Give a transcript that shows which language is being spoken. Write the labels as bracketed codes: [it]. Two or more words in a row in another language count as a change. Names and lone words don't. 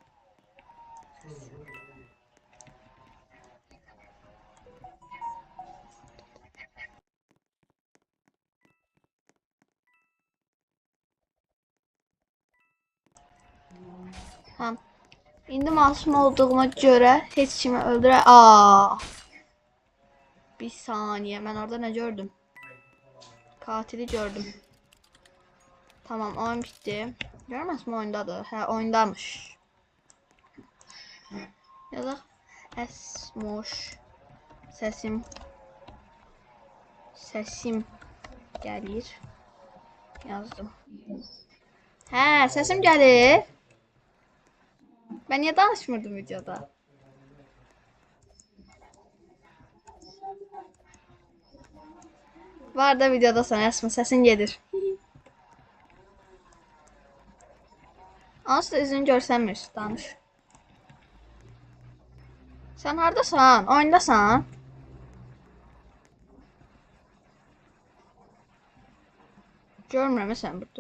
[az] Tamam. İndi masum olduğuma göre heç kimi öldürə... [tr] Bir saniye, ben orada ne gördüm? Katili gördüm. Tamam, oyun bitti. Görmez mi oyundadır? [az] He, oyundamış. Yazaq. Esmoş. Sesim gəlir. Yazdım. Hə, sesim gəlir. [tr] Ben niye danışmırdım videoda? Var da videoda sana Esma, sesin gelir. [az] Onsuz da üzünü görsənmir, danış. Sen hardasan? Oyundasan? Görmürəm sən burada.